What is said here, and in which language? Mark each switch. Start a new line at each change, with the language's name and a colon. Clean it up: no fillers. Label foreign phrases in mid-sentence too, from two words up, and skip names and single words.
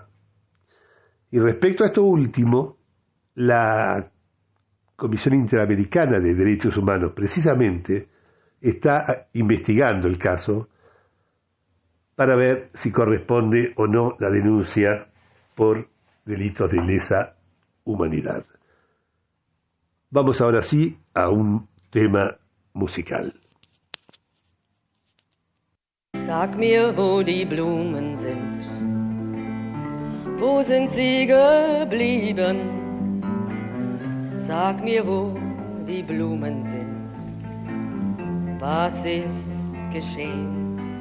Spanish: Y respecto a esto último, la Comisión Interamericana de Derechos Humanos precisamente está investigando el caso para ver si corresponde o no la denuncia por delitos de lesa humanidad. Vamos ahora sí a un tema musical.
German: Sag mir, wo die Blumen sind. Wo sind sie geblieben? Sag mir, wo die Blumen sind. Was ist geschehen?